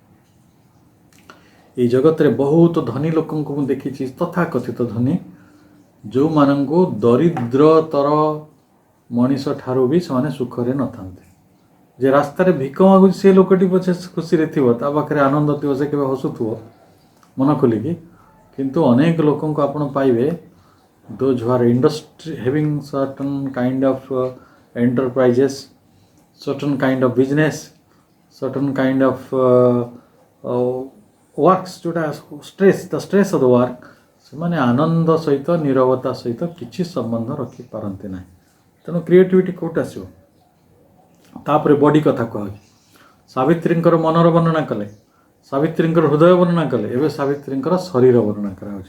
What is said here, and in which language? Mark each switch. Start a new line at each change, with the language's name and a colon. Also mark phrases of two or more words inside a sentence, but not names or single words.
Odia: ଏଇ ଜଗତରେ ବହୁତ ଧନୀ ଲୋକଙ୍କୁ ମୁଁ ଦେଖିଛି, ତଥାକଥିତ ଧନୀ, ଯେଉଁମାନଙ୍କୁ ଦରିଦ୍ରତର ମଣିଷ ଠାରୁ ବି ସେମାନେ ସୁଖରେ ନଥାନ୍ତି। ଯେ ରାସ୍ତାରେ ଭିକ ମାଗୁଛି ସେ ଲୋକଟି ପଛେ ଖୁସିରେ ଥିବ, ତା ପାଖରେ ଆନନ୍ଦ ଥିବ, ସେ କେବେ ହସୁଥିବ ମନ ଖୋଲିକି। କିନ୍ତୁ ଅନେକ ଲୋକଙ୍କୁ ଆପଣ ପାଇବେ,
English: those who are industry having certain kind of enterprises, certain kind of business, certain kind of works, ଯୋଉଟା stress of the work,
Odia: ସେମାନେ ଆନନ୍ଦ ସହିତ, ନିରବତା ସହିତ କିଛି ସମ୍ବନ୍ଧ ରଖିପାରନ୍ତି ନାହିଁ। ତେଣୁ କ୍ରିଏଟିଭିଟି କେଉଁଠି ଆସିବ? ତାପରେ ବଡି କଥା କୁହାଯାଉଛି। ସାବିତ୍ରୀଙ୍କର ମନର ବର୍ଣ୍ଣନା କଲେ, ସାବିତ୍ରୀଙ୍କର ହୃଦୟ ବର୍ଣ୍ଣନା କଲେ, ଏବେ ସାବିତ୍ରୀଙ୍କର ଶରୀର ବର୍ଣ୍ଣନା କରାଯାଉଛି।